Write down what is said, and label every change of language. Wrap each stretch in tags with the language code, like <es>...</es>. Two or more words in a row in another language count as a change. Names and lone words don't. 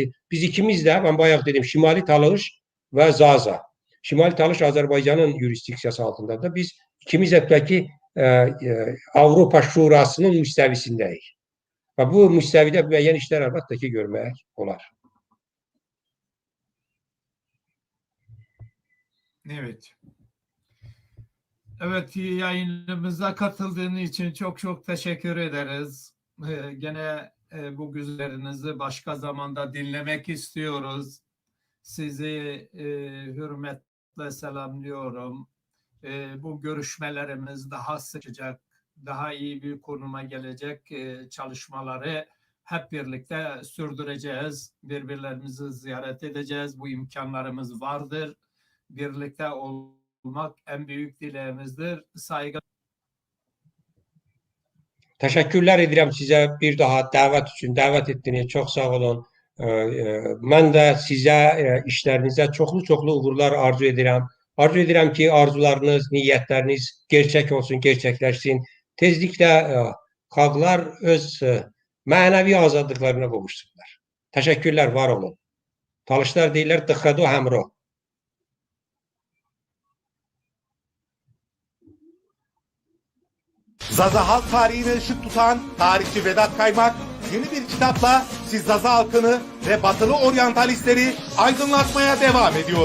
<az>Biz ikimiz də, mən bayaq dedim, Şimali Talış və Zaza. Şimali Talış Azərbaycanın yurisdiksiyası altındadır. Biz ikimiz də ki, Avropa Şurasının müstəvisindəyik. Və bu müstəvidə müəyyən işlər əlbəttə ki, görmək olar.</az> <tr>Evet. Evet, yayınımıza katıldığın için çok teşekkür ederiz. Gene bu güzellerinizi başka zamanda dinlemek istiyoruz. Sizi hürmetle selamlıyorum. Bu görüşmelerimiz daha sıcak, daha iyi bir konuma gelecek çalışmaları hep birlikte sürdüreceğiz. Birbirlerimizi ziyaret edeceğiz. Bu imkanlarımız vardır. Birlikte olmak en büyük dileğimizdir. Saygı.</tr> <az>Təşəkkürlər edirəm sizə bir daha dəvət üçün, dəvət etdiyiniz çox sağ olun. Mən də sizə işlərinizə çoxlu uğurlar arzu edirəm. Arzu edirəm ki, arzularınız, niyyətləriniz gerçək olsun, gerçəkləşsin. Tezliklə xalqlar öz mənəvi azadlıqlarına qovuşsunlar. Təşəkkürlər, var olun. Talışlar deyirlər,</az> <tly>dıxrado həmro.</tly> <tr>Zaza halk tarihine ışık tutan tarihçi Vedat Kaymak yeni bir kitapla siz Zaza halkını ve batılı oryantalistleri aydınlatmaya devam ediyor.</tr>